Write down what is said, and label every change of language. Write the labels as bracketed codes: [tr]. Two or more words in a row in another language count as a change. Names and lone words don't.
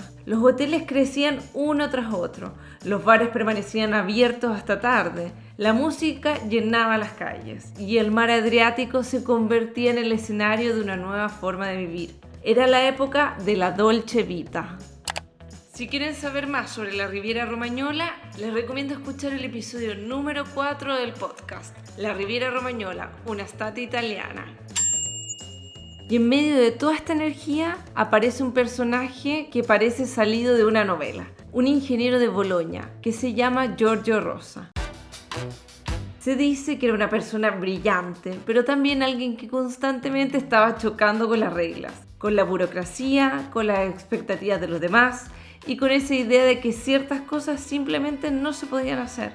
[es] Los hoteles crecían uno tras otro, los bares permanecían abiertos hasta tarde, la música llenaba las calles y el mar Adriático se convertía en el escenario de una nueva forma de vivir. Era la época de la Dolce Vita. Si quieren saber más sobre la Riviera Romagnola, les recomiendo escuchar el episodio número 4 del podcast, La Riviera Romagnola, una estate italiana. Y en medio de toda esta energía aparece un personaje que parece salido de una novela, un ingeniero de Bolonia que se llama Giorgio Rosa. Se dice que era una persona brillante, pero también alguien que constantemente estaba chocando con las reglas, con la burocracia, con las expectativas de los demás y con esa idea de que ciertas cosas simplemente no se podían hacer.